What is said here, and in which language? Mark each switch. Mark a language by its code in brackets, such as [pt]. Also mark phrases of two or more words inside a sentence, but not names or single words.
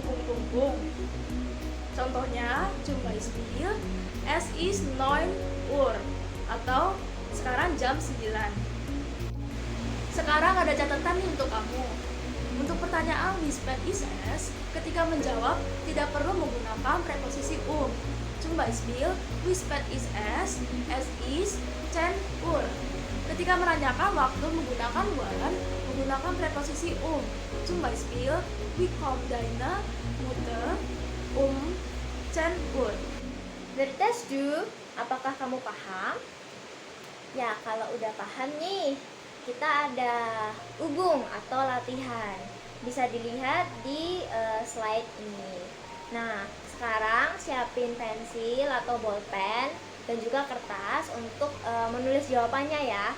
[id] Contohnya, [de] zum Beispiel, es ist 9 Uhr [id] atau sekarang jam 9. Sekarang ada catatan nih untuk kamu. Untuk pertanyaan [de] wie spät ist es, [id] ketika menjawab tidak perlu menggunakan preposisi [de] Zum Beispiel, wie spät ist es? Es ist 10 Uhr. [id] Ketika menanyakan waktu menggunakan menggunakan preposisi [de] zum Beispiel, wie kommt deine Mutter Chen Uhr? Verstehst du? [id] Apakah kamu paham? Ya, kalau udah paham nih, kita ada ubung atau latihan. Bisa dilihat di slide ini. Nah, sekarang siapin pensil atau bolpen dan juga kertas untuk menulis jawabannya ya.